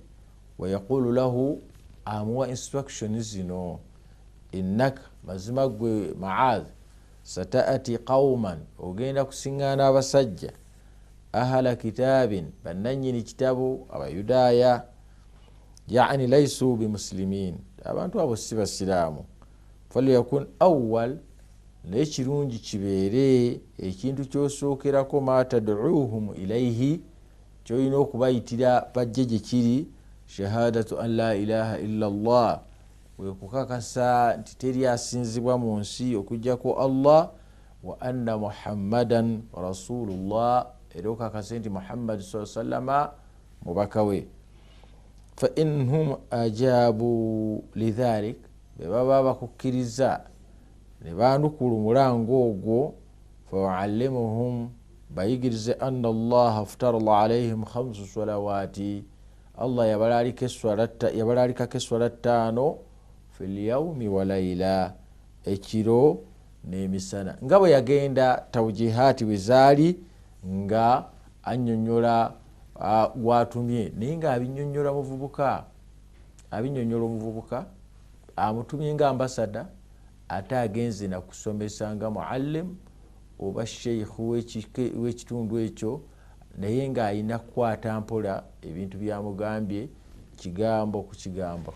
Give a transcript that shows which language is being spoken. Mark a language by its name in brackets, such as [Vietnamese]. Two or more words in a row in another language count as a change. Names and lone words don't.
[Arabic] ويقول له [Ganda] amuwa instruction zino, innaka mazima gwe Muadh [Arabic] ستأتي قوما [Ganda] ogenda kusiŋŋaana abasajja [Arabic] أهل كتاب [Ganda] bannannyini kitabu abayudaaya, [Arabic] يعني ليسوا بمسلمين [Ganda] abantu abo si basiraamu. [Arabic] فليكن أول [Ganda] naye kirungi kibeere ekintu kyosookerako [Arabic] ما تدعوهم إليه [Ganda] kyolina okubayitira bajje gye kiri [Arabic] شهادة أن لا إله إلا الله, [Ganda] wekukakasa nti teri asinzibwa mu nsi okujjako Allah, [Arabic] وأن محمدا رسول الله [Ganda] era okakase nti Muhammad [Arabic] صلى الله عليه وسلم [Ganda] mubaka we. [Arabic] فإن هم أجابوا لذلك [Ganda] bebaba bakukkiriza ne bandukula omulango ogwo, [Arabic] فعلمهم bayigirize أن الله افترض عليهم 5 صلوات, [Ganda] Allah yabalalika eswala 5 [Arabic] في اليوم والليلة, [Ganda] ekiro n'emisana, nga bwe yagenda tawjihati bwe zaali nga annyonnyola gwatumye, naye nga abinnyonnyola omuvubuka amutumye nga ambasada, ate agenze nakusomesa nga muallim oba sheikh w'ekitundu ekyo, naye nga alina kukwata mpola ebintu byamugambye kigambo ku kigambo.